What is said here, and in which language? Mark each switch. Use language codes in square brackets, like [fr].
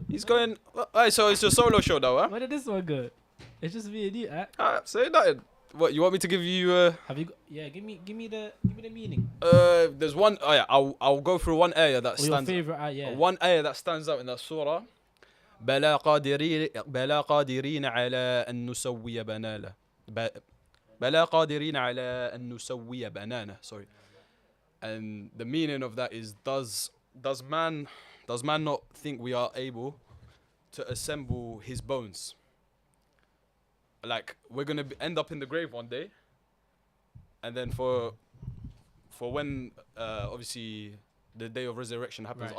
[en] He's going. Alright, so it's a solo show now, huh? Where did this one go? It's just me and you, Say nothing. What you want me to give you? Have you got, yeah, give me the meaning. There's one. Oh yeah, I'll go through one aya that Or your stands. favorite, yeah. One ayah that stands out in that surah. [ar] بلا قادرين على أن نسوي بنانا. بلا قادرين على أن نسوي بنانا. [en] Sorry. And the meaning of that is does man not think we are able to assemble his bones? Like we're gonna end up in the grave one day, and then for when obviously the day of resurrection happens,